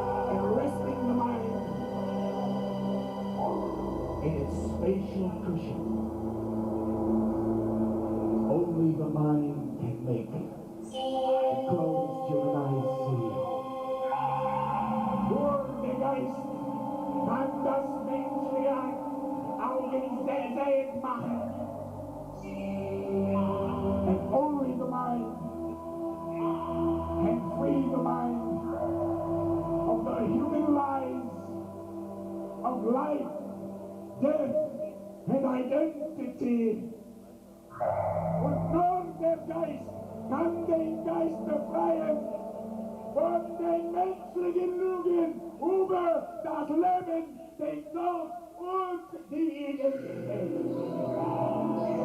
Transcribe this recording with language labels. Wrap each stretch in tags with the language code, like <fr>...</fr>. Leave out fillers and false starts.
<en>And resting the mind in its spatial cushion, only the mind can make the closed human eyes see.</en> <de>Nur der Geist kann das menschliche Augen sehend machen.</de> <en>And only the mind can free the mind of the human lies of life, death, and identity.</en> <de>Und nur der Geist kann den Geist befreien von den menschlichen Lügen über das Leben, den Tod und die Identität.</de>